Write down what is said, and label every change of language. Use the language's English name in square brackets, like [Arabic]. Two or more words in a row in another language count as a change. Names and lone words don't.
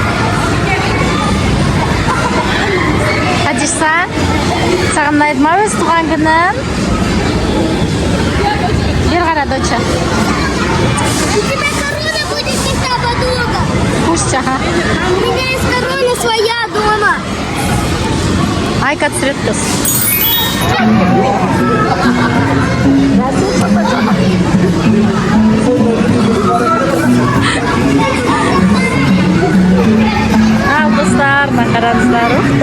[Kazakh] Хадиша, саған ұнайды ма өз туған күнің? Бер қара, доча. [Russian] У тебя корона будет всегда подолго. Пусть, ага. У меня есть корона своя дома. [Kazakh] Айка цвет қыз. Ал достар, қараңыздар.